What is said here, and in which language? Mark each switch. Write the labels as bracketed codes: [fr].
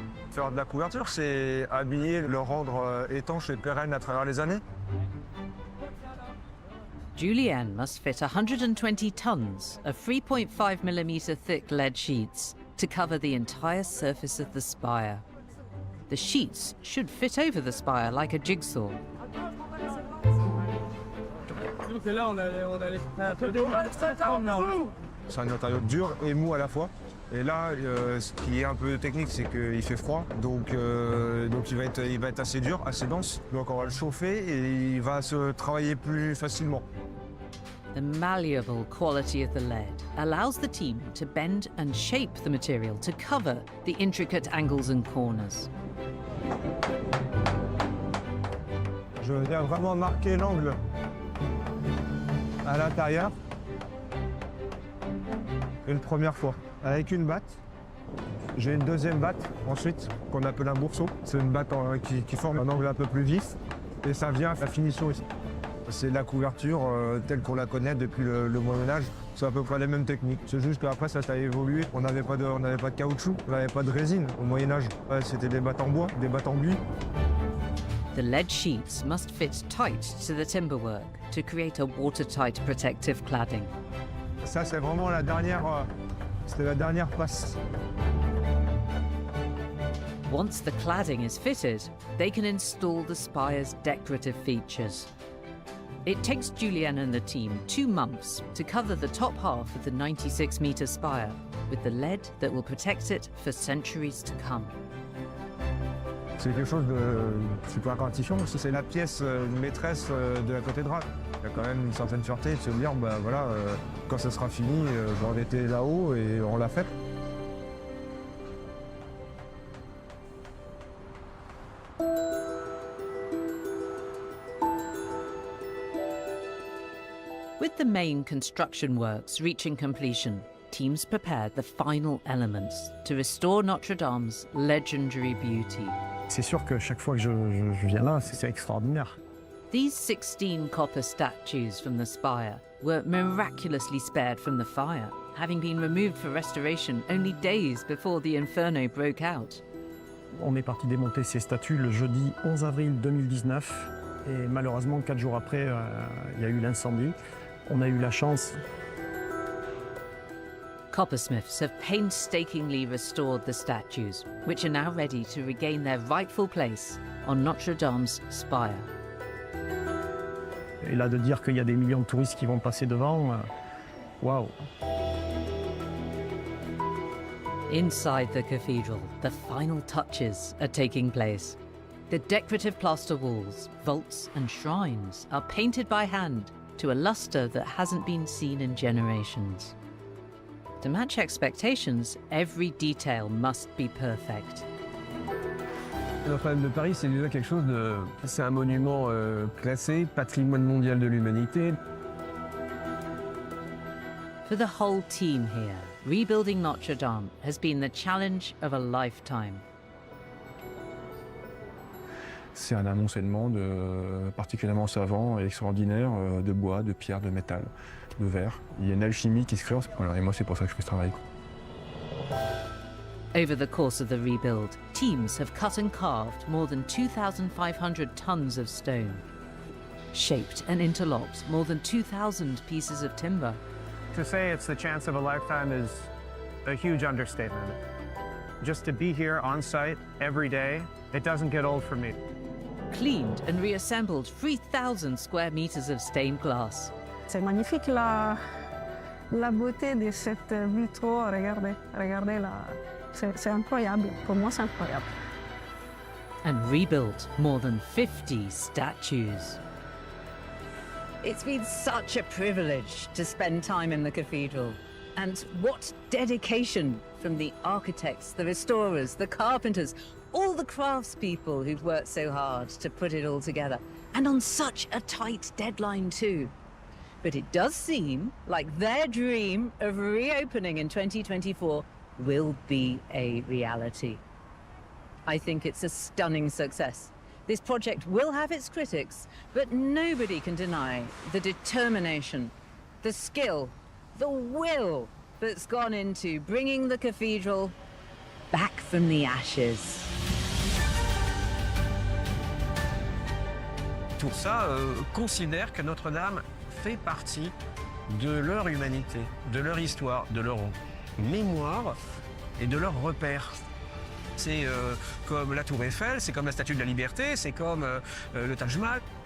[fr] Faire de la couverture, c'est habiller, le rendre étanche et pérenne à travers les années. [en] Julienne must fit 120 tons of 3.5mm thick lead sheets to cover the entire surface of the spire. The sheets should fit over the spire like a jigsaw. [fr] C'est un matériau dur et mou à la fois. Et là, ce qui est un peu technique, c'est qu'il fait froid, donc il va être assez dur, assez dense. Donc on va le chauffer et il va se travailler plus facilement. [en] The malleable quality of the lead allows the team to bend and shape the material to cover the intricate angles and corners. [fr] Je viens vraiment marquer l'angle à l'intérieur. Une première fois, avec une batte. J'ai une deuxième batte ensuite, qu'on appelle un bourseau. C'est une batte qui forme un angle un peu plus vif. Et ça vient à la finition ici. C'est la couverture telle qu'on la connaît depuis le Moyen-Âge. C'est à peu près les mêmes techniques. C'est juste qu'après, ça a évolué. On n'avait pas de caoutchouc, on n'avait pas de résine au Moyen-Âge. Ouais, c'était des battes en bois, des battes en buis. [en] The lead sheets must fit tight to the timberwork to create a watertight protective cladding. [fr] Ça, c'est vraiment c'était la dernière passe. [en] Once the cladding is fitted, they can install the spire's decorative features. It takes Julianne and the team 2 months to cover the top half of the 96-metre spire with the lead that will protect it for centuries to come. [fr] C'est quelque chose de super gratifiant parce que c'est la pièce maîtresse de la cathédrale. Il y a quand même une certaine fierté de se dire, bah voilà, quand ça sera fini, j'en étais là-haut et on l'a fait. [en] With the main construction works reaching completion, teams prepared the final elements to restore Notre Dame's legendary beauty. [fr] C'est sûr que chaque fois que je viens là, c'est extraordinaire. [en] These 16 copper statues from the spire were miraculously spared from the fire, having been removed for restoration only days before the inferno broke out. [fr] On est parti démonter ces statues le jeudi 11 avril 2019 et malheureusement 4 jours après, il y a eu l'incendie. On a eu la chance. [en] Coppersmiths have painstakingly restored the statues, which are now ready to regain their rightful place on Notre Dame's spire. [fr] Et là, de dire qu'il y a des millions de touristes qui vont passer devant, waouh! [en] Inside the cathedral, the final touches are taking place. The decorative plaster walls, vaults and shrines are painted by hand to a luster that hasn't been seen in generations. To match expectations, every detail must be perfect. [fr] Notre-Dame de Paris, c'est déjà quelque chose de... C'est un monument classé, patrimoine mondial de l'humanité. [en] For the whole team here, rebuilding Notre Dame has been the challenge of a lifetime. [fr] C'est un amoncellement particulièrement savant et extraordinaire de bois, de pierre, de métal, de verre. Il y a une alchimie qui se crée. Voilà, et moi, c'est pour ça que je fais ce travail. [en] Over the course of the rebuild, teams have cut and carved more than 2,500 tons of stone, shaped and interlocked more than 2,000 pieces of timber. To say it's the chance of a lifetime is a huge understatement. Just to be here on site every day, it doesn't get old for me. Cleaned and reassembled 3,000 square meters of stained glass. [fr] C'est magnifique la beauté de cette vitraux. Regardez là. C'est incroyable. Pour moi, c'est incroyable. [en] And rebuilt more than 50 statues. It's been such a privilege to spend time in the cathedral. And what dedication from the architects, the restorers, the carpenters, all the craftspeople who've worked so hard to put it all together. And on such a tight deadline too. But it does seem like their dream of reopening in 2024 will be a reality. I think it's a stunning success. This project will have its critics, but nobody can deny the determination, the skill, the will that's gone into bringing the cathedral back from the ashes. [fr] Tout ça considère que Notre-Dame fait partie de leur humanité, de leur histoire, de leur mémoire et de leurs repères. C'est comme la Tour Eiffel, c'est comme la Statue de la Liberté, c'est comme le Taj Mahal.